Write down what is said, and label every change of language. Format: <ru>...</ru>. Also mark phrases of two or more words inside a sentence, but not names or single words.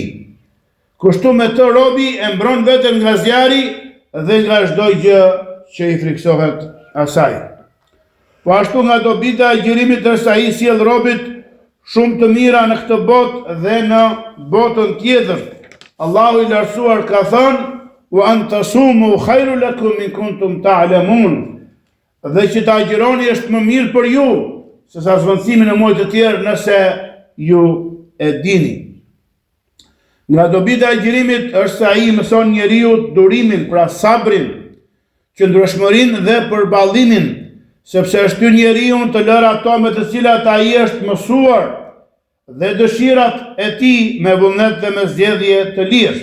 <sq>Kushtu me të robi e mbron veten nga zjarri dhe nga çdo gjë që i friksohet asaj. Po ashtu nga dobita e agjërimit është ai sjell robit shumë të mira në këtë botë dhe në botën tjetër. Allahu i lartësuar ka thënë:</sq> <ar>"وأن تصوموا خير لكم إن كنتم تعلمون."</ar> <sq>Dhe që të agjëroni është më mirë për ju se sa zvendësimi në muaj të tjerë nëse ju e dini. Nga dobita e agjërimit është se ai mëson njeriu durimin, pra sabrin, qëndrueshmërinë dhe përballimin, sepse është ky njeriu të lërë ato me të cilat ai është mësuar dhe dëshirat e tij me vullnet dhe me zgjedhje të lirë.</sq>